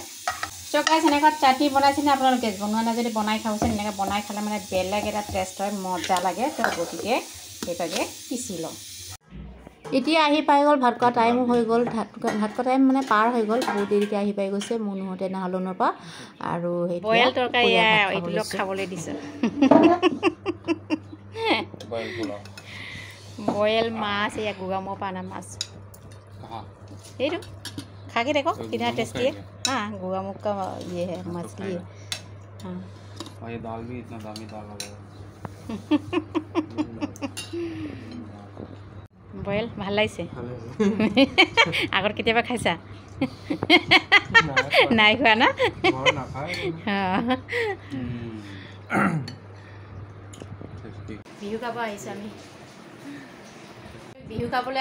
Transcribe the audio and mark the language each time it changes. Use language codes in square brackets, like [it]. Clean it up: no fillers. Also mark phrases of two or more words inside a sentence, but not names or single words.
[as] চ' গাইছ এনেকুৱা চাটনি বনাইছেনে আপোনালোকে বনোৱা নাই যদি বনাই খাবচোন এনেকৈ বনাই খালে মানে বেলেগ এটা টেষ্ট হয় মজা লাগে তো গতিকে সেইভাগে পিচি লওঁ এতিয়া আহি পাই গ'ল ভাত খোৱা টাইমো হৈ গ'ল ভাত খোৱা টাইম মানে পাৰ হৈ গ'ল বহুত দেৰিকৈ আহি পাই গৈছে মুনুহঁতে নাহালনৰ পৰা আৰু বইল তৰকাৰী এইটো খাবলৈ দিছোঁ বইল মাছ এয়া গোগামৰ পৰা অনা মাছ এইটো [hi] खा के देखो कितना टेस्टी है हाँ गोगामुख का ये है मछली है हाँ और ये दाल भी इतना दामी दाल लगा [as] বইল ভাল লাগিছে আগত কেতিয়াবা খাইছা নাই খোৱা না বিহু খাব আহিছোঁ আমি বিহু খাবলৈ